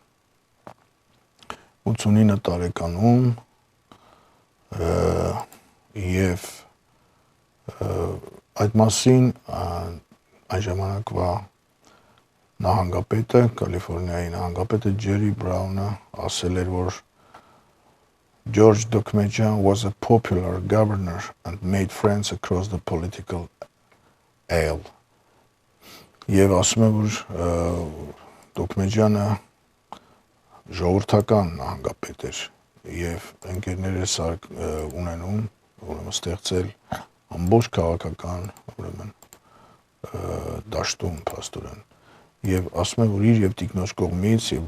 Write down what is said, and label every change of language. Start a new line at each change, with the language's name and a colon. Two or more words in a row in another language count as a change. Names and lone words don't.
Armenian: 89 տարեկանում եւ այդ մասին այն ժամանակվա նահանգապետը, Կալիֆոռնիայի նահանգապետը Ջերի Բրաունը ասել էր, որ Ջորջ Դոքմեջեան
English: was a popular governor and made friends across the political aisle.
Armenian: Եվ ասում է, որ Դոքմեջյանը ժողովրդական նահանգապետ էր եւ ընկերներ ունենում, ուրեմն ստեղծել ամբողջ քաղաքական, ուրեմն դաշտում փաստորեն։ Եվ ասում է, որ իր եւ տիկնոջ կողմից եւ